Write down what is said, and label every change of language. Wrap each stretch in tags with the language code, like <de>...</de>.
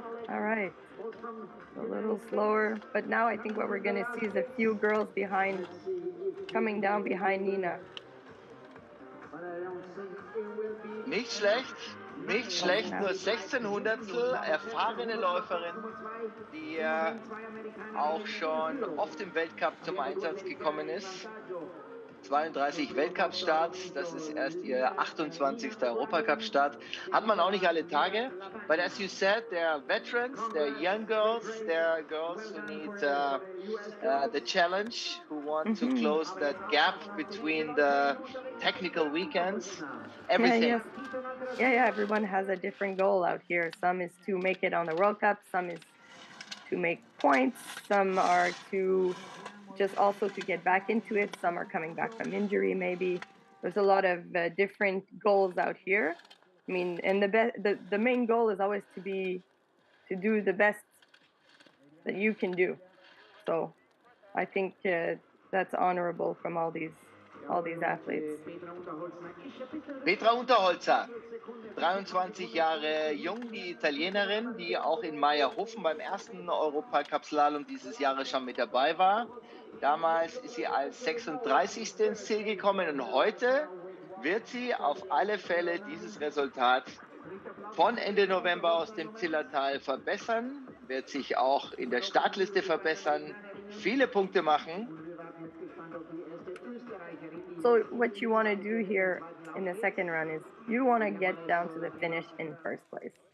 <en>All right, a little slower, but now I think what we're going to see is a few girls coming down behind Nina.</en> <de>Nicht schlecht, nur 1600stel, erfahrene Läuferin, die auch schon oft im Weltcup zum Einsatz gekommen ist. 32 Weltcup-Starts, das ist erst ihr 28. Europacup-Start. Hat man auch nicht alle Tage.</de> <en>But as you said, there are veterans, there are young girls, there are girls who need the challenge, who want to close that gap between the technical weekends. Everything. Yeah, yes. Yeah, everyone has a different goal out here. Some is to make it on the World Cup, some is to make points, some are to just also to get back into it, some are coming back from injury maybe. There's a lot of different goals out here. I mean, and the main goal is always to do the best that you can do. So I think that's honorable from all these athletes.</en> <de>Petra Unterholzer, 23 Jahre jung, die Italienerin, die auch in Meierhofen beim ersten Europacup-Slalom dieses Jahres schon mit dabei war. Damals ist sie als 36. ins Ziel gekommen und heute wird sie auf alle Fälle dieses Resultat von Ende November aus dem Zillertal verbessern, wird sich auch in der Startliste verbessern, viele Punkte machen.</de> <en>So what you want to do here in the second run is you want to get down to the finish in first place.</en>